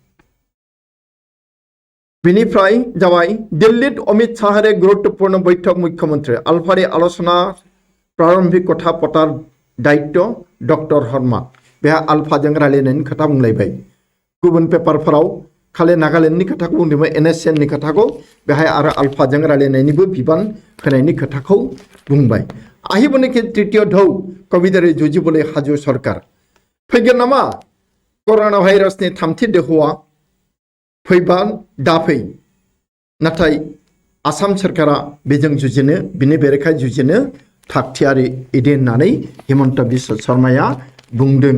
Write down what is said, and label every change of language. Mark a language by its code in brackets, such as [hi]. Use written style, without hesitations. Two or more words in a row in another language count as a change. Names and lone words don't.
[brx] बिनिफ्राय जाबाय [as] দিল্লীত অমিত শাহৰে গুৰুত্বপূৰ্ণ বৈঠক মুখ্যমন্ত্ৰী আলফাৰ আলোচনা প্ৰাৰম্ভিক কথা পতাৰ দায়িত্ব ডক্টৰ শৰ্মা। [brx] बेहा आलफाजों रायलायनायनि खोथा बुंलायबाय। गुबुन पेपारफोराव खालि नागालेण्डनि खोथाखौ बुंदोंमोन NACNनि खोथाखौ बेहाय आरो आलफाजों रायलायनायनिबो बिबान होनायनि खोथाखौ बुंबाय। [as] আহিবনেকি তৃতীয় ঢৌ কভিডৰে যুঁজিবলৈ সাজু চৰকাৰ। [brx] फैगोन नामा कर'ना भाइरासनि थामथि दोहौआ? फैबा दाफै। नाथाय आसाम सरकारा बेजों जुजिनो बिनि बेरेखायै जुजिनो थागथियारि इदि होननानै हिमन्त बिश्व शर्माया बुंदों।